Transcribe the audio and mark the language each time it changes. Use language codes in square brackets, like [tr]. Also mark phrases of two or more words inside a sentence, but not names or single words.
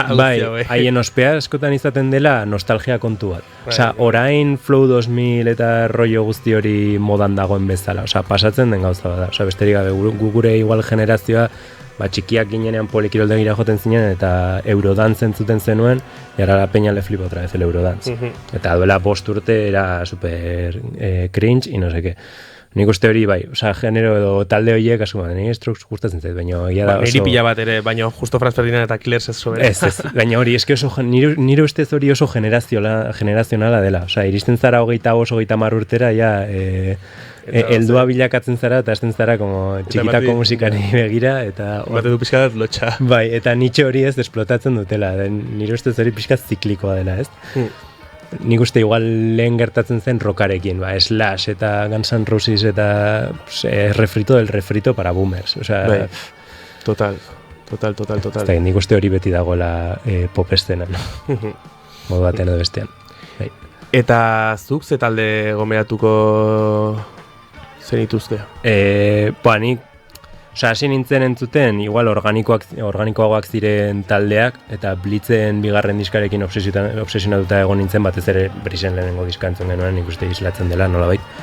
[eu] haien ospea askotan izaten dela nostalgia kontu bat. Osea, orain Flow 2000 eta rollo guzti hori modan dagoen bezala. Osea, pasatzen den gauza bada. Osea, besterik gabe gure igual generazioa txikiak ginenean polikiroldegira joten zinen eta Eurodance entzuten zenuen, [es] y ahora la peña le flipa otra vez el Eurodance. [eu] Eta duela 5 urte [es] era super cringe y no sé qué. [eu] Nik uste hori bai, osea, genero edo talde horiek asko nire Strokes gustatzen zait, baina egia da oso... Niri pila bat ere, baina justo Franz Ferdinand eta Killers ez sobera. Ez, baina hori, eske oso, nire ustez hori oso generazionala dela. Osea, iristen zara 25-30 urtera, ja... heldua bilakatzen zara eta hasten zara como txikitako musikari begira eta bate du pixka bat lotxa. Bai, eta nitxo hori ez esplotatzen dutela, nire ustez hori pixka ziklikoa dela, ez? Nik uste igual lehen gertatzen zen rockarekin, Slash eta Guns N' Roses eta [es] refrito del refrito para boomers, [eu] osea... Total. Eta nik uste hori beti dagoela pop estenan, modu batean edo bestean. Eta zuk ze talde gomeratuko zenituzke? Nik, hasi nintzen entzuten, igual organikoagoak ziren taldeak, eta Blitzen bigarren diskarekin obsesionatuta egon nintzen, batez ere Brisen lehenengo diska entzun genuen, nik uste islatzen dela, nolabait.